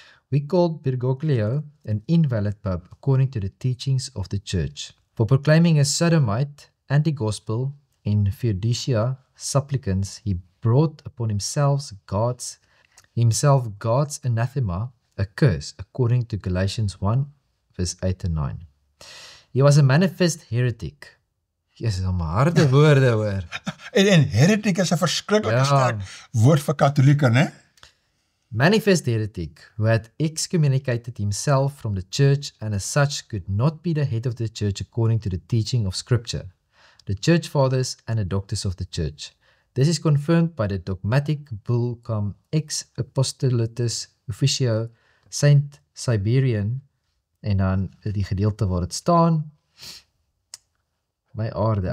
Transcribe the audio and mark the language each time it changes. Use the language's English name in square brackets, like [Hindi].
[English] We called Bergoglio an invalid pope according to the teachings of the church, for proclaiming a sodomite, anti-gospel, in fiducia supplicans, he brought upon himself God's anathema, a curse, according to Galatians 1, verse 8 and 9. He was a manifest heretic. [Afrikaans] Jezus, al maar harde woorde, hoor. En heretic is 'n verskriklike sterk woord vir katholieke, né? [English] Manifest heretic, who had excommunicated himself from the church and as such could not be the head of the church according to the teaching of Scripture, the church fathers and the doctors of the church. This is confirmed by the dogmatic bull cum ex apostolatus officio Saint Siberian, [Afrikaans] en dan die gedeelte waar het staan, my aarde.